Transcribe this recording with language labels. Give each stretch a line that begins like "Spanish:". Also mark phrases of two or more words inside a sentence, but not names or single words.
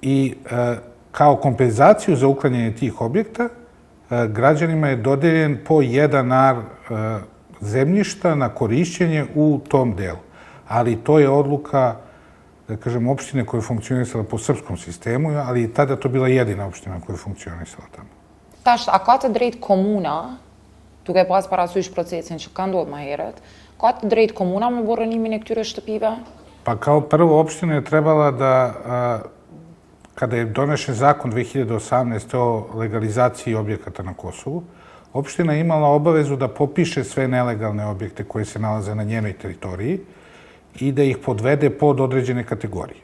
Serbian: i kao kompenzaciju za uklanjanje tih objekta građanima je dodeljen po 1 ar zemljišta na korišćenje u tom delu. Ali to je odluka, da kažem, opštine koja je funkcionisala po srpskom sistemu, ali i tada to bila jedina opština koja je funkcionisala tamo.
Albanian: Tash, a ka të drejt komuna, duke pas parasysh procesin që ka ndodhur më herët, ka të drejt komuna me borënimin e këtyre shtëpive?
Serbian: Pa kao prvo, opština je trebala da, kada je donešen zakon 2018. o legalizaciji objekata na Kosovu, opština je imala obavezu da popiše sve nelegalne objekte koje se nalaze na njenoj teritoriji i da ih podvede pod određene kategorije.